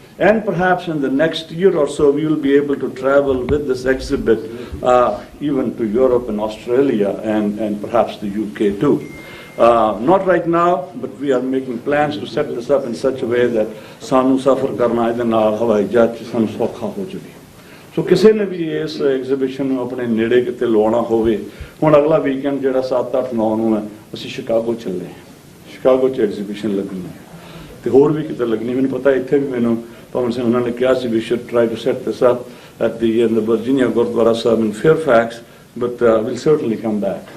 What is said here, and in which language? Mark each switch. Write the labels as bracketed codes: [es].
[en] And perhaps in the next year or so, we will be able to travel with this exhibit even to Europe and Australia and perhaps the UK too. Not right now, but we are making plans to set this up in such a way that [pa] sanu safar karna ede naal hawai jahaz ch sanu sokha ho jawe. So ਕਿਸੇ ਨੇ ਵੀ ਇਸ exhibition ਨੂੰ ਆਪਣੇ ਨੇੜੇ ਕਿਤੇ ਲਵਾਉਣਾ ਹੋਵੇ, ਹੁਣ ਅਗਲਾ ਵੀਕਐਂਡ ਜਿਹੜਾ 7, 8, 9 ਨੂੰ ਹੈ, ਅਸੀਂ ਸ਼ਿਕਾਗੋ ਚੱਲੇ, ਸ਼ਿਕਾਗੋ 'ਚ ਐਗਜ਼ੀਬਿਸ਼ਨ ਲੱਗਣੀ ਹੈ ਤੇ ਹੋਰ ਵੀ ਕਿਤੇ ਲੱਗਣੀ। ਮੈਨੂੰ ਪਤਾ ਇੱਥੇ ਵੀ ਮੈਨੂੰ ਪਵਨ ਸਿੰਘ ਉਹਨਾਂ ਨੇ ਕਿਹਾ ਸੀ [en] we should try to set this up at the Virginia Gurdwara Sahib in Fairfax, but we'll certainly come back.